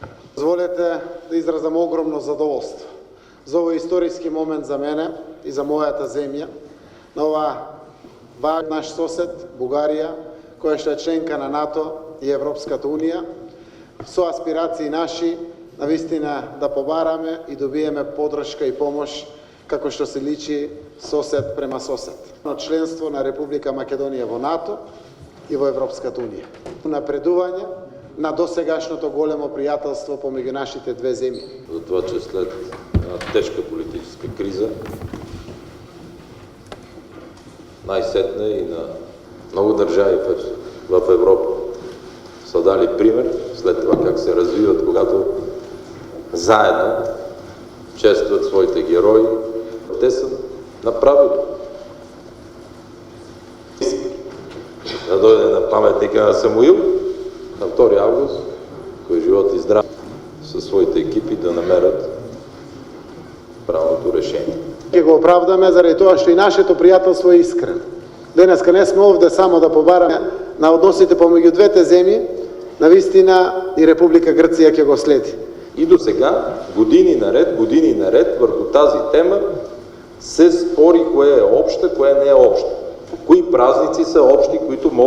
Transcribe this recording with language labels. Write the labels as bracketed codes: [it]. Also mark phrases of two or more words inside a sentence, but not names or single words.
[mk] Дозволете да изразам огромно задоволство за овој историски момент за мене и за мојата земја, на ова наш сосед, Бугарија, која што е членка на НАТО и Европската Унија, со аспирации наши, навистина да побараме и добиеме подршка и помош, како што се личи сосед према сосед. На членство на Република Македонија во НАТО и во Европската Унија. Напредување на досегашното големо пријателство помеѓу нашите две земји. [bg] За това, че след една тежка политическа криза най-сетне и на много държави в Европа са дали пример след това как се развиват, когато заедно честват своите герои. Те са направили. Да дойде на паметника на Самуил на 2 август, кой е живот и здрав, със своите екипи да намерят правилното решение. [mk] Ќе го оправдаме заради тоа што и нашето пријателство е искрено. Денеска не сме овде само да побараме на односите помеѓу двете земји, навистина и Република Грција ќе го следи. [bg] И до сега, години наред върху тази тема се спори кое е обща, кое не е обща. Кои празници са общи, които могат